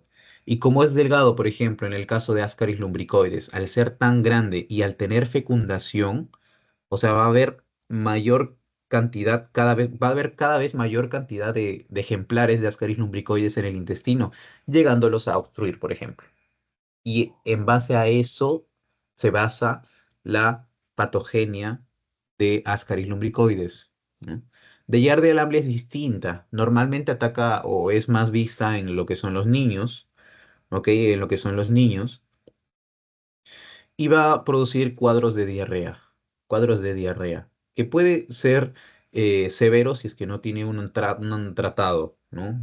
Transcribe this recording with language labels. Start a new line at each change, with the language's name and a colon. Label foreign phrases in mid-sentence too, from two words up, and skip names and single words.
Spanish: Y como es delgado, por ejemplo, en el caso de Ascaris lumbricoides, al ser tan grande y al tener fecundación, o sea, va a haber mayor cantidad, va a haber cada vez mayor cantidad de ejemplares de Ascaris lumbricoides en el intestino, llegándolos a obstruir, por ejemplo. Y en base a eso se basa la patogenia de Ascaris lumbricoides, ¿no? De Giardia lamblia es distinta. Normalmente ataca o es más vista en lo que son los niños, ¿ok? En lo que son los niños. Y va a producir cuadros de diarrea, que puede ser severo si es que no tiene un tratado, ¿no?